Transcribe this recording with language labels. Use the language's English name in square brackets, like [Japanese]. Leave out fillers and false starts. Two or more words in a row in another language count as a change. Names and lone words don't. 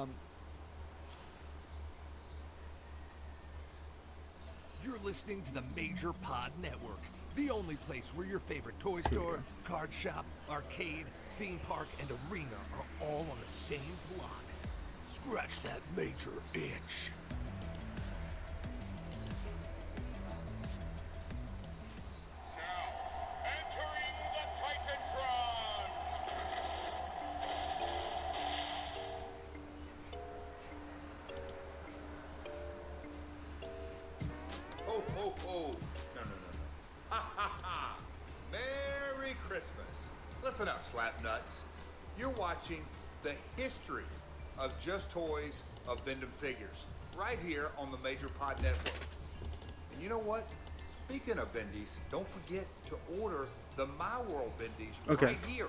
[English] You're listening to the Major Pod Network, the only place where your favorite toy store, card shop, arcade, theme park, and arena are all on the same block. Scratch that major itch. Entering the Titantron. Ho, ho, ho. No. Ha, ha, ha. Merry Christmas. Listen up, slapnuts. You're watching the history of Just Toys of Bendem Figures right here on the Major Pod Network. And you know what? Speaking of bendies, don't forget to order the My World bendies right here.